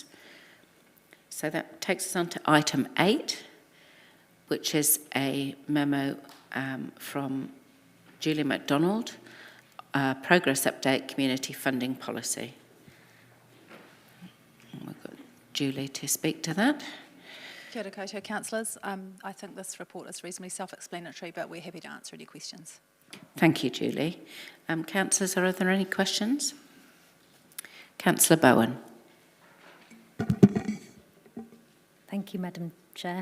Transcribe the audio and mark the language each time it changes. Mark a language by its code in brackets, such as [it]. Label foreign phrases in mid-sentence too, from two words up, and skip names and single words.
[en] So that takes us on to item 8, which is a memo from Julie MacDonald, Progress Update Community Funding Policy. And we've got Julie to speak to that. [mi] Kia ora koutou, [en] councillors. I think this report is reasonably self-explanatory, but we're happy to answer any questions. Thank you, Julie. Councillors, are there any questions? Councillor Bowen. Thank you, Madam Chair.